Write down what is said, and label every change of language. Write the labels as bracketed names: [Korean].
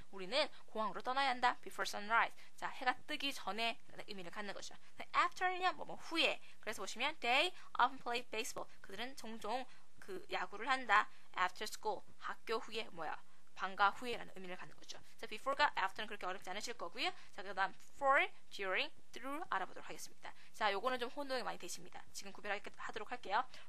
[Korean] 우리는 공항으로 떠나야 한다. [English] before sunrise. [Korean] 자, 해가 뜨기 전에 라는 의미를 갖는 거죠. after는요. 뭐 후에. 그래서 보시면 [English] they often play baseball. [Korean] 그들은 종종 그 야구를 한다. [English] after school. [Korean] 학교 후에 방과 후에라는 의미를 갖는 거죠. 자, before가 after는 그렇게 어렵지 않으실 거고요. 자, 그 다음 for, during, through 알아보도록 하겠습니다. 자, 요거는 좀 혼동이 많이 되십니다. 지금 구별하도록 할게요.